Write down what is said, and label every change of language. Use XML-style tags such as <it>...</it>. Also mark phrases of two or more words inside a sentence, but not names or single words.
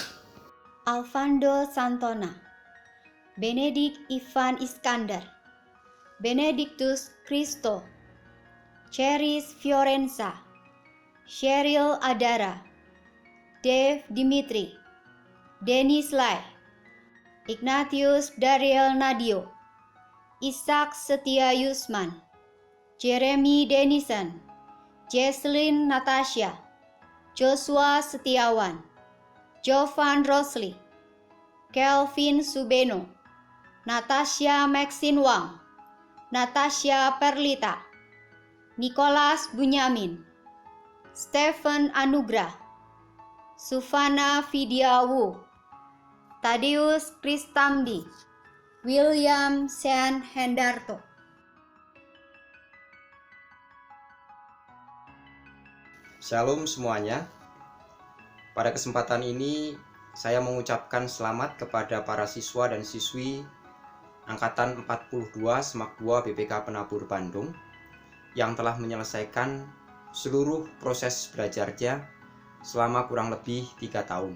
<id>Alvando Santona, Benedict Ivan Iskandar, Benedictus Christo, Cheris Fiorenza, Cheryl Adara, Dave Dimitri, Dennis Lai, Ignatius Dariel Nadio, Ishak Setia Yusman, Jeremy Denison, Jesslyn Natasha, Joshua Setiawan, Jovan Rosli, Kelvin Subeno, Natasha Maxine Wang, Natasha Perlita, Nicholas Bunyamin, Stephen Anugrah, Sufana Fidiawu, Tadeus Kristamdi, William Sean Hendarto. Shalom semuanya. Pada kesempatan ini saya mengucapkan selamat kepada para siswa dan siswi Angkatan 42 SMAK 2 BPK Penabur Bandung yang telah menyelesaikan seluruh proses belajarnya selama kurang lebih 3 tahun.</id>